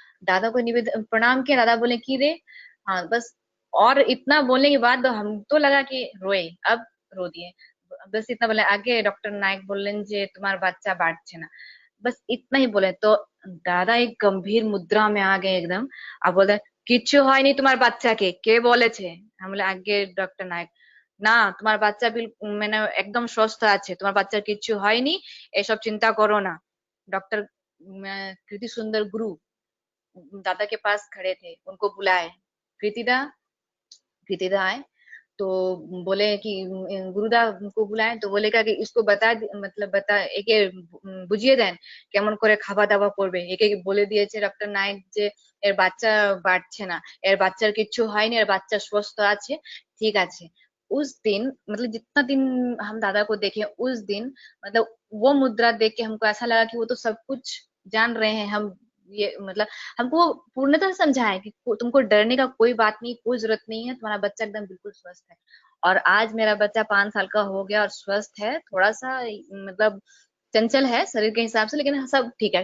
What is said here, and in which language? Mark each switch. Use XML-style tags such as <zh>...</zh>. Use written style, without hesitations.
<hi>दादा को निवेदन प्रणाम किया, दादा बोले कि रे। हाँ बस, और इतना बोलने के बाद तो हम तो लगा कि रोए, अब रो दिए। बस इतना बोले, आगे डॉक्टर नायक बोलें जे तुम्हारा बच्चा बांटছে ना, बस इतना ही बोले। तो दादा एक गंभीर मुद्रा में आ गए एकदम।</hi> <bn>अब बोले किच्ছু হয়নি তোমার বাচ্চাকে, কে বলেছে?</bn> <hi>हम बोले आगे डॉक्टर नायक</hi> <bn>না, তোমার বাচ্চা মানে একদম সুস্থ আছে, তোমার বাচ্চার কিচ্ছু হয়নি, এসব চিন্তা করো না।</bn> <hi>डॉक्टर कृति सुंदर गुरु दादा के पास खड़े थे, उनको बुलाए। कृतिदा आए तो बोले कि गुरुदा को बुलाए तो बोले कि इसको बता</hi> <bn>একে বুঝিয়ে দেন কেমন করে খাওয়া দাওয়া করবে। একে বলে দিয়েছে ডক্টর নায়ক যে এর বাচ্চা বাড়ছে না, এর বাচ্চার কিচ্ছু হয়নি, এর বাচ্চা সুস্থ আছে, ঠিক আছে।</bn> <hi>उस दिन मतलब जितना दिन हम दादा को देखे उस दिन मतलब वो मुद्रा देख के हमको ऐसा लगा कि वो तो सब कुछ जान रहे हैं। हम ये मतलब हमको पूर्णतः समझाए कि तुमको डरने का कोई बात नहीं, कोई जरूरत नहीं है, तुम्हारा बच्चा एकदम बिल्कुल स्वस्थ है। और आज मेरा बच्चा 5 साल का हो गया और स्वस्थ है, थोड़ा सा मतलब चंचल है शरीर के हिसाब से, लेकिन सब ठीक है।</hi>